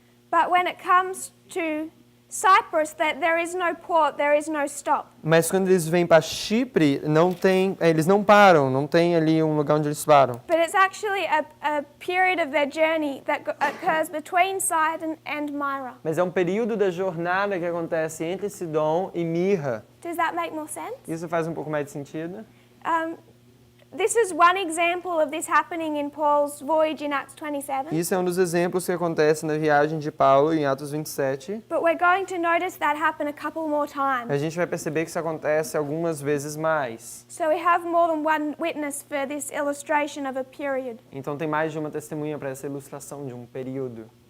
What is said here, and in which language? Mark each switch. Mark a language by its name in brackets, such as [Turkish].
[English] But when it comes to Cyprus, there is no port, there is no stop. [Portuguese] Mas quando eles vêm para Chipre, eles não param, não tem ali um lugar onde eles param. [English] But it's actually a period of their journey that occurs between Sidon and Myra. [Portuguese] Mas é um período da jornada que acontece entre Sidom e Mirra. [English] Does that make more sense? [Portuguese] Isso faz um pouco mais de sentido? [English] this is one example of this happening in Paul's voyage in Acts 27. [Portuguese] Isso é um dos exemplos que acontece na viagem de Paulo em Atos 27. [English] But we're going to notice that happen a couple more [Portuguese] A [English] times. [Portuguese] gente vai perceber que isso acontece algumas vezes mais. [English] So we have more than one witness for this illustration of a period. [Portuguese] Então tem mais de uma testemunha para essa ilustração de um período.